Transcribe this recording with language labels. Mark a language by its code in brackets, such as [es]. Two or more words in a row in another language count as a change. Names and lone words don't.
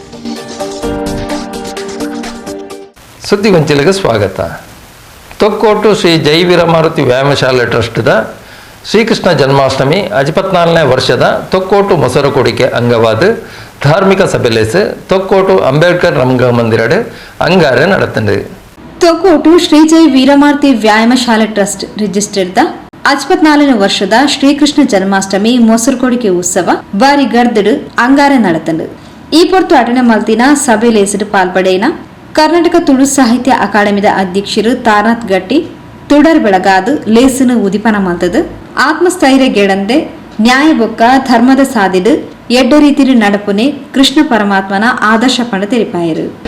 [tcy] ಸುದ್ದಿಗೊಂಚಿಲಿಗೆ ಸ್ವಾಗತ. ತೊಕ್ಕೋಟು ಶ್ರೀ ಜೈ ವೀರಮಾರುತಿ ವ್ಯಾಯಾಮಶಾಲೆ ಟ್ರಸ್ಟ್ದ ಶ್ರೀಕೃಷ್ಣ ಜನ್ಮಾಷ್ಟಮಿ 54ನೇ ವರ್ಷದ ತೊಕ್ಕೋಟು ಮೊಸರು ಕೊಡಿಕೆ ಅಂಗವಾದ ಧಾರ್ಮಿಕ ಸಭೆಲೇಸು ತೊಕ್ಕೋಟು ಅಂಬೇಡ್ಕರ್ ರಂಗ ಮಂದಿರಡ್ ಅಂಗಾರೆ ನಡೆತಂಡು. ತೊಕ್ಕೋಟು ಶ್ರೀ ಜೈ ವೀರಮಾರುತಿ ವ್ಯಾಯಾಮಶಾಲೆ ಟ್ರಸ್ಟ್ ರಿಜಿಸ್ಟರ್ದ 54ನೇ ವರ್ಷದ ಶ್ರೀಕೃಷ್ಣ ಜನ್ಮಾಷ್ಟಮಿ ಮೊಸರು ಕೊಡಿಕೆ ಉತ್ಸವ ಬಾರಿ ಗರ್ದಡು ಅಂಗಾರೆ ನಡೆತಂಡು. ಈ ಪೊರ್ತು ಅಟನೆ ಮಲ್ತಿನ ಸಭೆಲೇಸಡು ಪಾಲ್ಪಡೇನ ಕರ್ನಾಟಕ ತುಳು ಸಾಹಿತ್ಯ ಅಕಾಡೆಮಿದ ಅಧ್ಯಕ್ಷರು ತಾರನಾಥ್ ಗಟ್ಟಿ ತುಡರ್ ಬೆಳಗಾದು ಲೇಸನು ಉದಿಪನ ಮಲ್ತದು ಆತ್ಮಸ್ಥೈರ್ಯ ಗೆಡಂದೆ ನ್ಯಾಯ ಬೊಕ್ಕ ಧರ್ಮದ ಸಾದಿಡು ಎಡ್ಡ ರೀತಿರು ನಡಪುನೆ ಕೃಷ್ಣ ಪರಮಾತ್ಮನ ಆದರ್ಶ ಪಂಡ ತೆರಿಪಾಯರು.